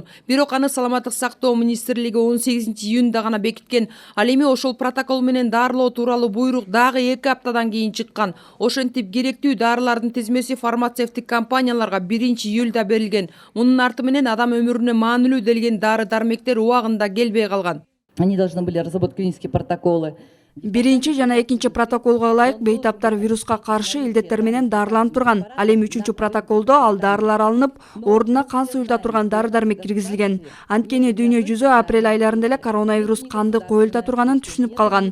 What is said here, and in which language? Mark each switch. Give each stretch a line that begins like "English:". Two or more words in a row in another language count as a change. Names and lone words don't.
Kyrgyz: Бирок аны Саламаттык сактоо министрлиги 18-июнда гана бекиткен. Ал эми ошол протокол менен дарылоо тууралуу буйрук дагы 2 аптадан кийин чыккан. Ошентип керектүү дарылардын тизмеси фармацевтик компанияларга 1-июлда берилген. Мунун арты менен адам өмүрүнө маанилүү делген дармектер убагында келбей калган.
Russian: Они должны были разработать клинические протоколы.
Kyrgyz: Биринчи жана экинчи протоколго ылайык бейтаптар вируска каршы илдеттер менен дарыланып турган. Ал эми 3-чү протоколдо ал дарылар алынып, ордуна кан суюлта турган дары-дармек киргизилген. Анткени дүйнө жүзү апрель айларында эле коронавирус канды коюлта турганын түшүнүп калган.